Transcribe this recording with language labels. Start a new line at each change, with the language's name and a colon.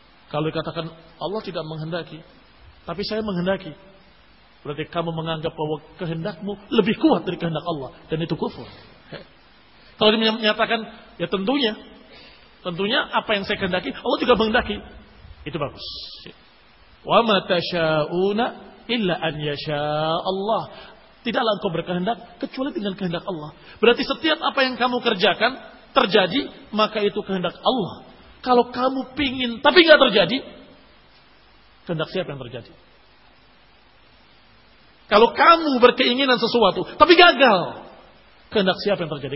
Indonesian: Kalau dikatakan Allah tidak menghendaki, tapi saya menghendaki, berarti kamu menganggap bahwa kehendakmu lebih kuat dari kehendak Allah, dan itu kufur. Kalau dia menyatakan, ya tentunya, tentunya apa yang saya kehendaki, Allah juga menghendaki, itu bagus.
Arabic: وَمَا تَشَاءُونَ إِلَّا أَنْ يَشَاءَ Allah.
Indonesian: Tidaklah engkau berkehendak kecuali dengan kehendak Allah. Berarti setiap apa yang kamu kerjakan terjadi, maka itu kehendak Allah. Kalau kamu pingin tapi enggak terjadi, kehendak siapa yang terjadi? Kalau kamu berkeinginan sesuatu tapi gagal, kehendak siapa yang terjadi?